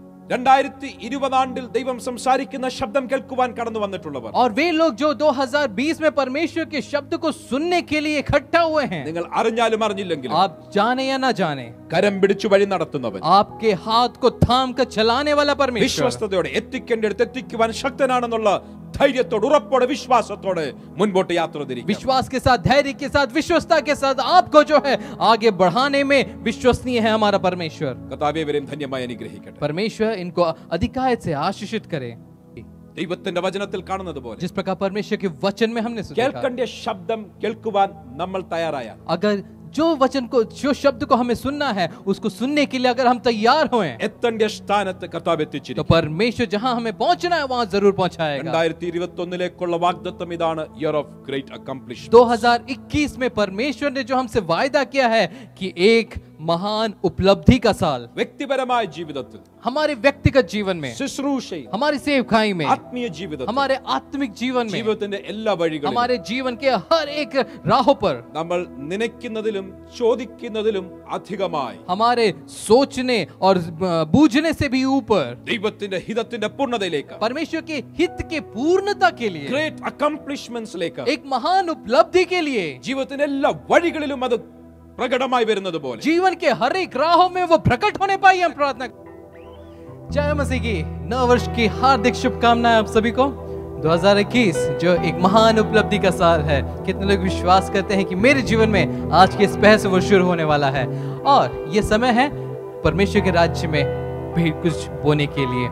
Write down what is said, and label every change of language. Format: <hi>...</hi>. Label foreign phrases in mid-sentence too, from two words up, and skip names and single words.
<ml>2020 ദൈവം സംസാരിക്കുന്ന ശബ്ദം കേൾക്കുവാൻ കടന്നു വന്നിട്ടുള്ളവർ,</ml> <hi>और वे लोग जो 2020 में परमेश्वर के शब्द को सुनने के लिए इकट्ठा हुए हैं,</hi> <ml>നിങ്ങൾ അറിഞ്ഞാലും അറിഞ്ഞില്ലെങ്കിലും</ml> <hi>आप जाने या ना जाने,</hi> <ml>കരം പിടിച്ചു വഴി നടത്തുന്നവൻ,</ml> <hi>आपके हाथ को थाम कर चलाने वाला परमेश्वर,</hi> <ml>വിശ്വസ്തയോടെ എത്തിക്കേണ്ടിടത്ത് എത്തിക്കുവാൻ ശക്തനാണെന്നുള്ള ധൈര്യത്തോടെ, ഉറപ്പോടെ, വിശ്വാസത്തോടെ മുൻപോട്ട് യാത്ര തിരിക്കുക.</ml> <hi>विश्वास के साथ, धैर्य के साथ, विश्वसता के साथ आपको जो है आगे बढ़ाने में विश्वसनीय है हमारा परमेश्वर.</hi> <ml>കർത്താവേ ഇവരെയും ധന്യമായി അനുഗ്രഹിക്കട്ടെ.</ml> <hi>परमेश्वर इनको अधिकायत से आशीषित करे.</hi> <ml>ദൈവത്തിന്റെ വചനത്തിൽ കാണുന്നത് പോലെ</ml> <hi>जिस प्रकार परमेश्वर के वचन में हमने सुना,</hi> <ml>കേൾക്കേണ്ട ശബ്ദം കേൾക്കുവാൻ നമ്മൾ തയ്യാറായാൽ,</ml> <hi>अगर जो वचन को, जो शब्द को हमें सुनना है, उसको सुनने के लिए अगर हम तैयार हों,</hi> <ml>എത്തേണ്ട സ്ഥാനത്ത് കർത്താവ്</ml> <hi>तो</hi> <ml>എത്തിച്ചിരിക്കും.</ml> <hi>परमेश्वर जहां हमें पहुंचना है वहां जरूर पहुंचाएगा.</hi> <ml>2021 വാഗ്ദത്തം ഇതാണ്,</ml> <en>year of great accomplishment.</en> <hi>2021 में परमेश्वर ने जो हमसे वायदा किया है कि एक महान उपलब्धि का साल,</hi> <ml>വ്യക്തിപരമായ ജീവിതത്തിൽ,</ml> <hi>हमारे व्यक्तिगत जीवन में,</hi> <ml>ശുശ്രൂഷയിൽ,</ml> <hi>हमारी सेवकाई में,</hi> <ml>ആത്മീയ ജീവിതത്തിൽ,</ml> <hi>हमारे आत्मिक जीवन में,</hi> <ml>ജീവിതത്തിന്റെ എല്ലാ വഴികളിലും</ml> <hi>हमारे जीवन के हर एक राहों पर,</hi> <ml>നമ്മൾ നനയ്ക്കുന്നതിലും ചോദിക്കുന്നതിലും അധികമായി</ml> <hi>हमारे सोचने और बूझने से भी ऊपर</hi> <ml>ദൈവത്തിന്റെ ഹിതത്തിന്റെ പൂർണ്ണതയിലേക്ക്,</ml> <hi>परमेश्वर के हित के पूर्णता के लिए,</hi> <en>great accomplishments,</en> <hi>एक महान उपलब्धि के लिए,</hi> <ml>ജീവിതത്തിന്റെ എല്ലാ വഴികളിലും അത് പ്രകടമായി വരുന്നത് പോലെ</ml> <hi>जीवन के हर एक राहों में वो प्रकट होने पाए, हम प्रार्थना. जय मसीह की नव वर्ष की हार्दिक शुभकामनाएं आप सभी को. 2021 जो एक महान उपलब्धि का साल है. कितने लोग विश्वास करते हैं कि मेरे जीवन में आज के इस पहले से वो शुरू होने वाला है, और ये समय है परमेश्वर के राज्य में भी कुछ बोने के लिए.</hi>